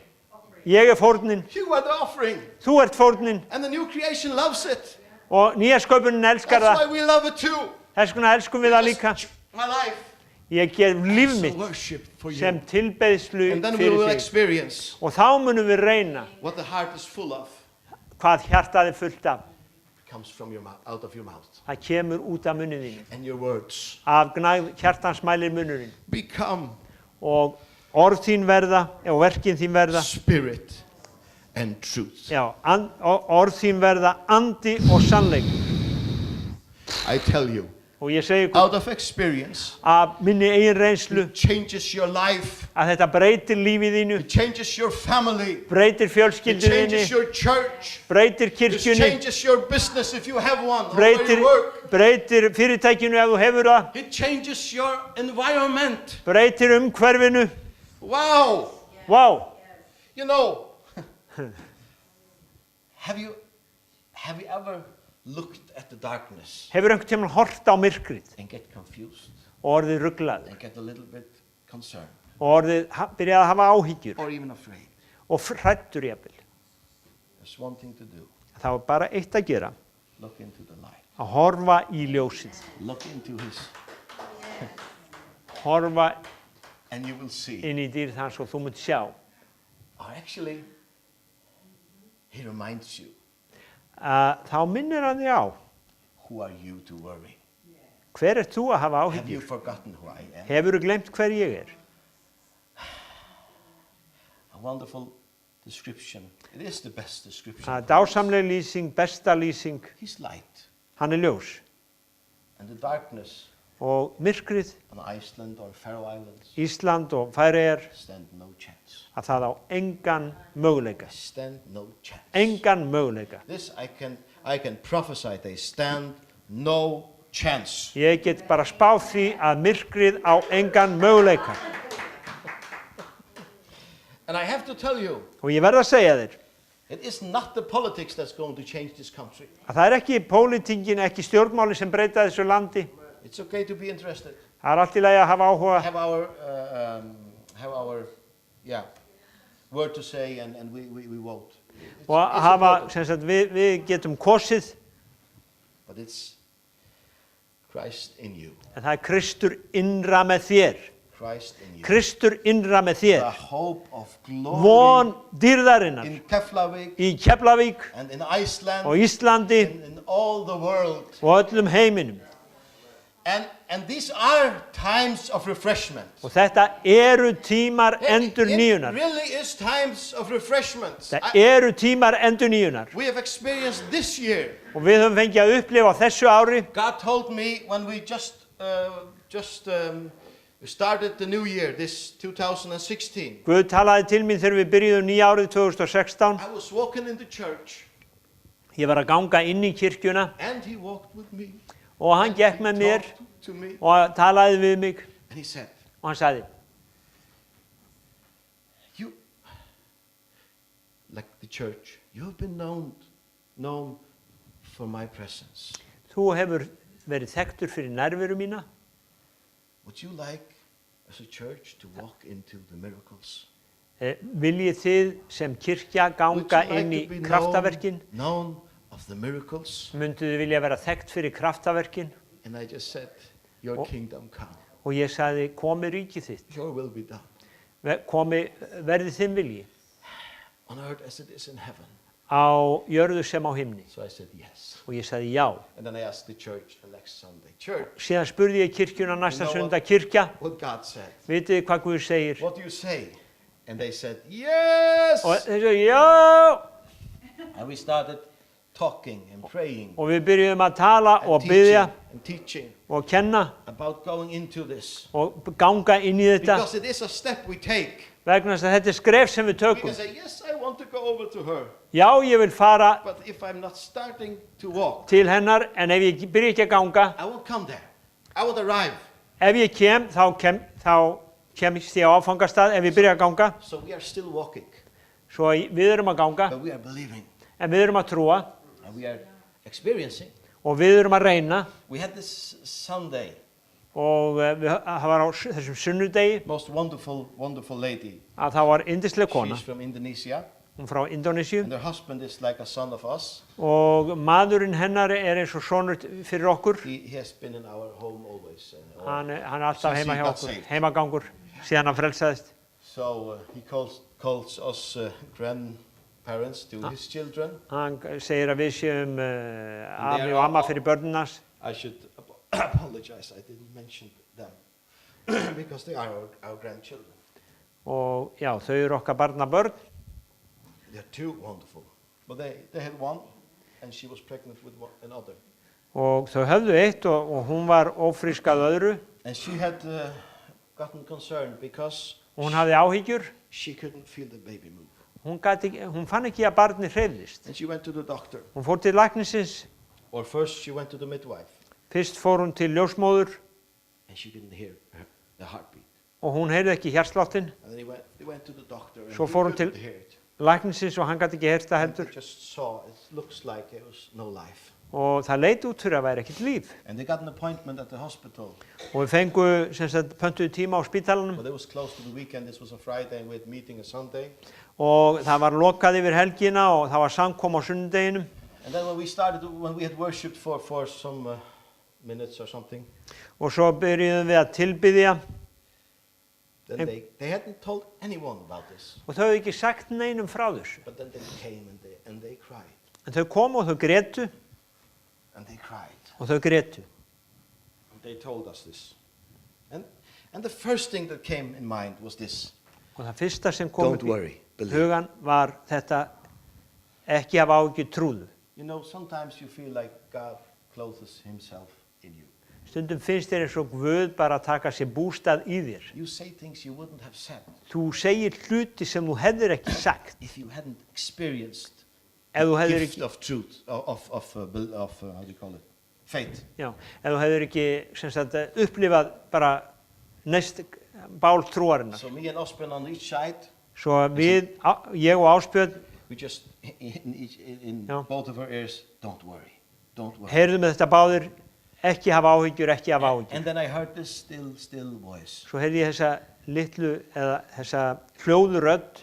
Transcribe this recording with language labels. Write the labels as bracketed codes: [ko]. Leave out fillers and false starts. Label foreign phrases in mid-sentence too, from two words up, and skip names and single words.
[is] fórnin. [en] You are the offering. [is] Þú ert fórnin. [en] And the new creation loves it. [is] Og nýja sköpunin elskar [en] That's [is] það. [en] why we love it too. [is] Þess vegna elskum við það líka. [en] My life [is] Ég gef líf [en] is a [is] mitt [en] worship for you. [is] sem tilbeiðslu [en] And then we will [is] fyrir þig. [en] experience [is] Og þá munum við reyna [en] what the heart is full of. [is] hvað hjartað er fullt af. [en] Comes from your mouth, out of your mouth. [is] Það kemur út af munni þínu. [en] And your words [is] Af gnægð hjartans mælir munnurinn. [en] become [is] Og orð þín verða og verkin þín verða. [en] spirit and truth. [is] Já, orð þín verða andi og sannleik. [en] I tell you, [is] Og ég segi ykkur [en] out of experience. [is] af minni eigin reynslu [en] It changes your life. [is] að þetta breytir lífið þínu, [en] It changes your family. [is] breytir [en] It [is] fjölskyldunni, [en] changes your church. [is] breytir [en] It [is] kirkjunni, [en] changes your business if you have one. Or where you work. [is] breytir fyrirtækinu ef þú hefur það, [en] It changes your environment. [is] breytir umhverfinu. [en] Wow. [is] Vá, [en] You know, have you ever looked at the darkness [is] hefur einhvern tímann hort á myrkrið [en] and get confused [is] og orðið ruglaður [en] and get a little bit concerned [is] og byrjaði að hafa áhyggjur [en] or even afraid? [is] og hræddur jafnvel. [en] There's one thing to do. [is] Það var bara eitt að gera, [en] Look into the light. [is] að horfa í ljósið, [en] Look into his, [is] horfa [en] and you will see. [is] inn í dýrð hans og þú munt sjá. [en] Or actually, he reminds you, [is] Þá minnir hann þig á, [en] who are you to worry? [is] hver ert þú að hafa [en] Have you [is] áhyggjur? [en] forgotten who I am? [is] Hefurðu gleymt hver ég er? [en] A wonderful description. It is the best description. [is] Það er dásamleg lýsing, besta lýsing, [en] He's light. [is] hann er ljós. [en] And the darkness [is] Og myrkrið, [en] on Iceland or Faroe Islands [is] Ísland og Færeyjar, [en] stand no chance. [is] að það á engan möguleika. [en] Stand no chance. [is] Engan möguleika. [en] This I can prophesy. They stand no chance. [is] Ég get bara spáð því að myrkrið á engan möguleika. [en] And I have to tell you, [is] Og ég verð að segja þér [en] it is not the politics that's going to change this country. [is] að það er ekki pólitíkin, ekki stjórnmáli sem breyta þessu landi. [en] It's okay to be interested. [is] Það er allt í lagi að hafa áhuga [en] Have our word to say, and we vote. [is] og að hafa, sem sagt, við getum kosið, [en] But it's Christ in you. [is] en það er Kristur innra með þér. [en] Christ in you. [is] Kristur innra með [en] The [is] þér. [en] hope of glory [is] Von dýrðarinnar [en] in Keflavik [is] í Keflavík [en] and in Iceland [is] og Íslandi [en] in all the world. [is] og öllum heiminum. [en] And these are times of refreshment. [is] Og þetta eru tímar endur [en] It [is] nýjunar. [en] really is times of refreshment. [is] Það eru tímar endur nýjunar. [en] We have experienced this year. [is] Og við höfum fengið að upplifa á þessu ári. [en] God told me when we started the new year, this 2016. [is] Guð talaði til mín þegar við byrjuðum nýja árið 2016. [en] I was walking in the church [is] Ég var að ganga inn í kirkjuna [en] and he walked with me. [is] og hann gekk með mér [en] Talked to me [is] og talaði við mig [en] and he said, [is] og hann sagði, [en] you, like the church, you have been known for my presence. [is] þú hefur verið þekktur fyrir nærveru mína. [en] Would you like, as a church, to walk into the miracles? [is] Viljið þið sem kirkja ganga inn í kraftaverkin? [en] known of the miracles? [is] Mynduð þið vilja vera þekkt fyrir kraftaverkin? [en] And I just said, your kingdom come. [is] Og ég sagði, komi ríkið þitt, [en] Your will be done. [is] verði þinn vilji, [en] On earth as it is in heaven. [is] á jörðu sem á himni. [en] So I said, yes. [is] Og ég sagði já. [en] And then I asked the church the next Sunday, church, [is] Síðan spurði ég kirkjuna næsta [en] You know [is] sunda, kirkja, [en] what God said. [is] vitið þið hvað Guð segir? [en] What do you say? And they said, yes. [is] Og þeir sagði, já. [en] And we started talking and praying [is] Og við byrjuðum að tala [en] and [is] og biðja [en] teaching [is] og kenna [en] about going into this. [is] og ganga inn í þetta. [en] Because it is a step we take. [is] Vegna þess að þetta er skref sem við [en] We [is] tökum. [en] can say, yes, I want to go over to her. [is] Já, ég vil fara [en] But if I'm not starting to walk, [is] til hennar, en ef ég byrja ekki að ganga, [en] I won't come there. I won't arrive. [is] ef ég kem, þá kemst ég á áfangastað ef ég byrja að ganga. [en] So we are still walking, [is] Svo við erum að ganga, [en] but we are believing [is] en við erum að trúa [en] and we are experiencing. [is] og við erum að reyna. [en] We had this Sunday, [is] Og það var á þessum sunnudegi [en] most wonderful lady. [is] að það var yndisleg kona, [en] She's from Indonesia, [is] hún frá Indonésiu, [en] and her husband is like a son of us. [is] og maðurinn hennar er eins og sonur fyrir okkur. [en] He has been in our home always. [is] Hann er alltaf [en] Since [is] heima [en] he [is] hjá [en] got [is] okkur, [en] saved. [is] heimagangur, síðan hann frelsaðist. [en] So he calls us grandparents to his children. [is] Hann segir að við séum afi og amma fyrir börnunars. [en] I should apologize, I didn't mention them because they are our grandchildren. [is] Og já, þau eru okkar barnabörn. [en] They're two wonderful. But they had one, and she was pregnant with another. [is] Og þau höfðu eitt og hún var ófrísk að öðru. [en] And she had gotten concerned because [is] Og hún hafði áhyggjur. [en] she couldn't feel the baby move. [is] Hún fann ekki að barnið hreyfðist. [en] And she went to the doctor. [is] Hún fór til læknisins. [en] Or first she went to the midwife. [is] Fyrst fór hún til ljósmóður [en] And she didn't hear the heartbeat. [is] og hún heyrði ekki hjartsláttinn. [en] And then they went to the doctor and [is] Svo [en] he [is] fór hún [en] couldn't [is] til [en] hear it. [is] læknisins og hann gat ekki heyrt það [en] And [is] heldur. [en] they just saw, it looks like there was no life. [is] Og það leit út fyrir að væri ekkert líf. [en] And they got an appointment at the hospital. [is] Og við fengu pöntuðu tíma á spítalanum [en] But it was close to the weekend. This was a Friday and we had meeting a Sunday. [is] og það var lokað yfir helgina og það var samkom á sunnudeginum. [en] And then when we had worshipped for some minutes or something, [is] Og svo byrjuðum við að tilbiðja [en] then they hadn't told anyone about this. [is] og þau hefðu ekki sagt neinum frá þessu. [en] But then they came and they cried. [is] En þau komu og þau grétu [en] And they cried. [is] og þau grétu. [en] And they told us this. And the first thing that came in mind was this. [is] Og það fyrsta sem kom [en] Don't [is] upp [en] worry, [is] í [en] believe. [is] hugan var þetta ekki hafa áhyggjur, trúðu. [en] You know, sometimes you feel like God clothes himself in you. [is] Stundum finnst þér eins og Guð bara að taka sér bústað í þér. [en] You say things you wouldn't have said [is] Þú segir hluti sem þú hefðir ekki sagt. [en] if you hadn't experienced [is] Ef þú hefðir [en] gift [is] ekki, [en] of truth, how do you call it? Faith. [is] já, ef þú hefðir ekki sem sagt, upplifað bara næst bál trúarinnar. [en] So me and Osbjörn on each side, [is] Svo ég og Ásbjörn, [en] we just, in [is] Já. [en] both of our ears, don't worry, don't worry. [is] heyrðum við þetta báðir, ekki hafa áhyggjur, ekki hafa áhyggjur. [en] And then I heard this still voice. [is] Svo heyrði ég þessa litlu, eða þessa hljóðu rödd,